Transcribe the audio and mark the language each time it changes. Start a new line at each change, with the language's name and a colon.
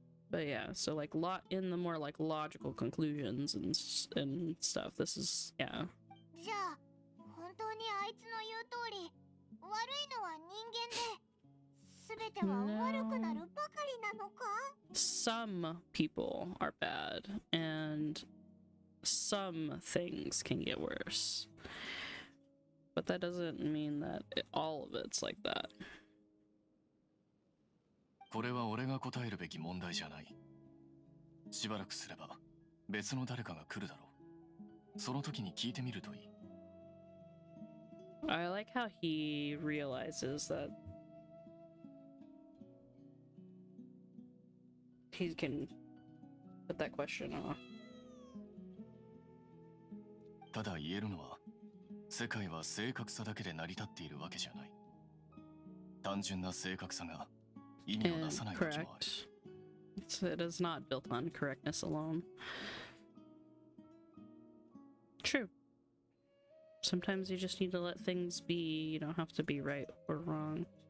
English: But yeah, so like in the more like logical conclusions and stuff. This is, yeah.
Japanese: じゃあ本当にあいつの言う通り悪いのは人間で、全ては悪くなるばかりなのか？
English: Some people are bad, and some things can get worse. But that doesn't mean that all of it's like that.
Japanese: これは俺が答えるべき問題じゃない。しばらくすれば別の誰かが来るだろう。その時に聞いてみるといい。
English: I like how he realizes that he can put that question off.
Japanese: ただ言えるのは、世界は正確さだけで成り立っているわけじゃない。単純な正確さが意味をなさない時もある。
English: It is not built on correctness alone. True. Sometimes you just need to let things be. You don't have to be right or wrong.